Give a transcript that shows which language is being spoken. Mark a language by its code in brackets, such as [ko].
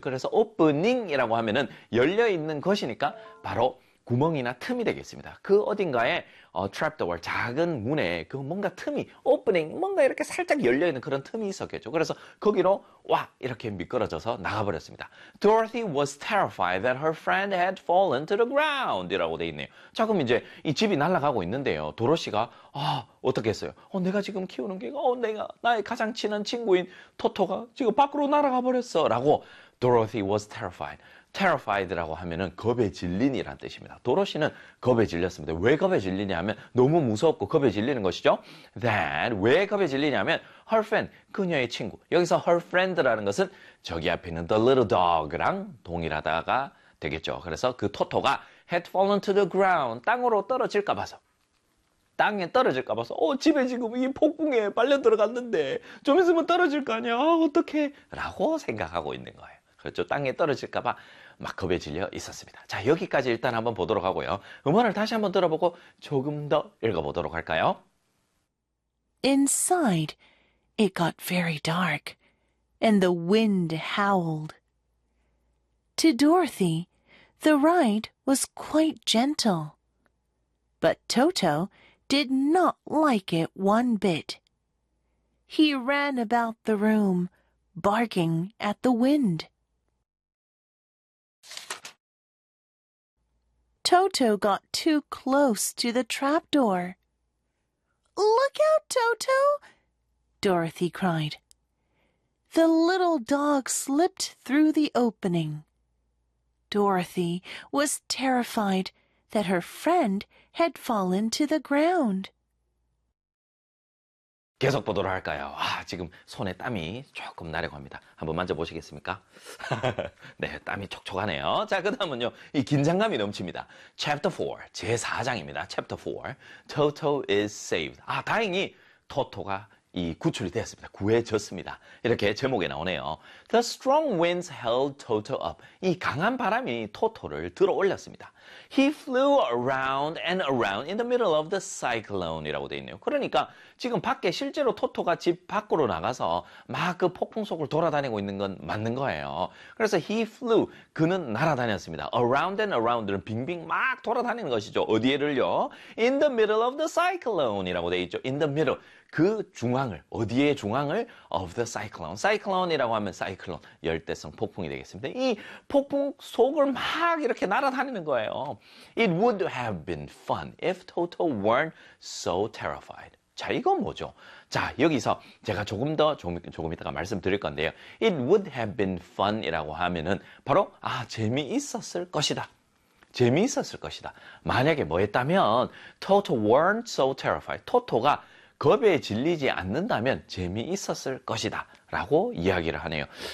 [ko] 그래서 opening이라고 하면은 열려 있는 것이니까 바로 구멍이나 틈이 되겠습니다. 그 어딘가에 trap door, 작은 문에 그 뭔가 틈이, opening, 뭔가 이렇게 살짝 열려 있는 그런 틈이 있었겠죠. 그래서 거기로 와 이렇게 미끄러져서 나가버렸습니다. [en] Dorothy was terrified that her friend had fallen to the ground [ko] 이라고 돼 있네요. 자, 그럼 이제 이 집이 날아가고 있는데요. 도로시가 어떻게 했어요? 내가 지금 키우는 개가 나의 가장 친한 친구인 토토가 지금 밖으로 날아가 버렸어라고 [en] Dorothy was terrified. [ko] terrified라고 하면은 겁에 질린이란 뜻입니다. 도로시는 겁에 질렸습니다. 왜 겁에 질리냐면 너무 무섭고 겁에 질리는 것이죠. That, 왜 겁에 질리냐면 her friend, 그녀의 친구. 여기서 her friend라는 것은 저기 앞에 있는 the little dog랑 동일하다가 되겠죠. 그래서 그 토토가 [en] had fallen to the ground, [ko] 땅으로 떨어질까 봐서. 땅에 떨어질까 봐서 집에 지금 이 폭풍에 빨려 들어갔는데 좀 있으면 떨어질 거 아니야. 어떡해? 라고 생각하고 있는 거예요. 그렇죠. 땅에 떨어질까 봐막 겁에 질려 있었습니다. 자, 여기까지 일단 한번 보도록 하고요. 음원을 다시 한번 들어보고 조금 더 읽어보도록 할까요? [en] Inside, it got very dark, and the wind howled. To Dorothy, the ride was quite gentle. But Toto did not like it one bit. He ran about the room, barking at the wind. Toto got too close to the trapdoor. "Look out, Toto!" Dorothy cried. The little dog slipped through the opening. Dorothy was terrified that her friend had fallen to the ground. [ko] 계속 보도록 할까요? 아, 지금 손에 땀이 조금 나려갑니다. 한번 만져보시겠습니까? 네, 땀이 촉촉하네요. 자, 그 다음은요. 이 긴장감이 넘칩니다. [en] Chapter 4, [ko] 제4장입니다. [en] Chapter 4, Toto is saved. [ko] 아, 다행히 토토가 이 구출이 되었습니다. 구해졌습니다. 이렇게 제목에 나오네요. [en] The strong winds held Toto up. [ko] 이 강한 바람이 토토를 들어올렸습니다. [en] He flew around and around in the middle of the cyclone [ko] 이라고 되어 있네요. 그러니까 지금 밖에 실제로 토토가 집 밖으로 나가서 막 그 폭풍 속을 돌아다니고 있는 건 맞는 거예요. 그래서 he flew, 그는 날아다녔습니다. [en] Around and around은 [ko] 빙빙 막 돌아다니는 것이죠. 어디에를요? [en] In the middle of the cyclone [ko] 이라고 되어 있죠. [en] In the middle, [ko] 그 중앙을, 어디에 중앙을? [en] Of the cyclone. [ko] Cyclone이라고 하면 cyclone, 열대성 폭풍이 되겠습니다. 이 폭풍 속을 막 이렇게 날아다니는 거예요. [en] It would have been fun if Toto weren't so terrified. [ko] 자, 이건 뭐죠? 자, 여기서 제가 조금 더 조금 이따가 말씀드릴 건데요. [en] It would have been fun이라고 [ko] 하면은 바로 아, 재미있었을 것이다. 재미있었을 것이다. 만약에 뭐 했다면 [en] Toto weren't so terrified. [ko] 토토가 겁에 질리지 않는다면 재미있었을 것이다 라고 이야기를 하네요.